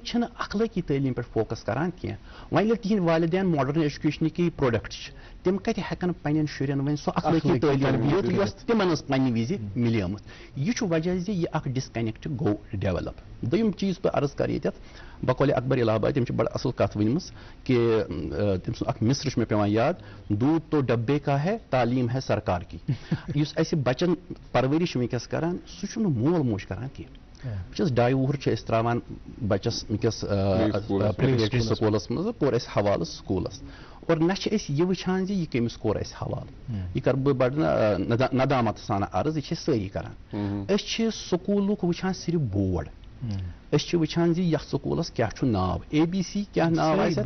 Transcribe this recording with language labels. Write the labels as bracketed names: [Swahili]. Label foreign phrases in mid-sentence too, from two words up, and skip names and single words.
[Kashmiri] چھِنہٕ اخلٲقی تعلیٖم پٮ۪ٹھ فوکس کران کینٛہہ وۄنۍ ییٚلہِ تِہنٛدۍ والدین [English] modern education [Kashmiri] پروڈکٹ چھِ تِم کتہِ ہٮ۪کن پننٮ۪ن شُرٮ۪ن وۄنۍ سۄ اخلٲقی تعلیٖم دِتھ یۄس تِمن ٲس پننہِ وِزِ مِلیمٕژ یہِ چھُ وجہ زِ یہِ اکھ ڈسکنیکٹ گوٚو ڈیولپ دوٚیِم چیٖز بہٕ عرض کرٕ ییٚتٮ۪تھ بقولِ اکبر الہ آباد تٔمۍ چھِ بڑٕ اصل کتھ ؤنمٕژ کہِ تٔمۍ سُنٛد اکھ مصرٕ چھُ مےٚ پیٚوان یاد [Urdu] دوٗد تو ڈبے کا ہے تعلیٖم ہے سرکار کی [Kashmiri] یُس اَسہِ بچن پرورش وٕنکیٚس کران سُہ چھُنہٕ مول موج کران کینٛہہ وٕنکیٚس 2.5 وُہُر چھِ أسۍ تراوان بچس وٕنکیٚس [English] preparatory school [Kashmiri] منٛز کوٚر اَسہِ حوالہٕ سکوٗلس اور نہ چھِ أسۍ یہِ وٕچھان زِ یہِ کٔمِس کوٚر اَسہِ حوالہٕ یہِ کرٕ بہٕ بڑٕ ندامت سان عرض یہِ چھِ سٲری کران أسۍ چھِ سکوٗلُک وٕچھان صرف بورڈ أسۍ چھِ وٕچھان زِ یتھ سکوٗلس کیاہ چھُ ناو ABC کیاہ ناو آسہِ